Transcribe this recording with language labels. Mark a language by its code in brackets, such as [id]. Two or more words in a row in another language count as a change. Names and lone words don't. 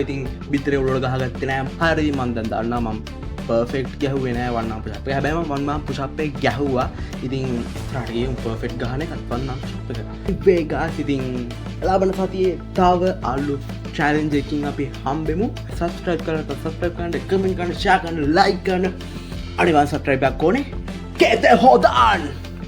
[si] ඉතින් බිත්තරේ උඩට ගහගත්තේ නෑ. හරි මං දැන් දන්නවා මම perfect ගැහුවේ නෑ [en] one arm push up [si] එක. හැබැයි මම [en] one arm push up [si] එක ගැහුවා. ඉතින් ඉස්සරහට ගිහින් perfect ගහන එකත් [en] one arm push up [si] එක. ඉතින් guys ඉතින් ලබන සතියේ තව අලුත් challenge එකකින් අපි හම්බෙමු. subscribe කරන්න comment කරන්න share කරන්න like කරන්න. අනිවාර්යෙන් subscribe එකක් ඕනේ. [en] Get the hold on.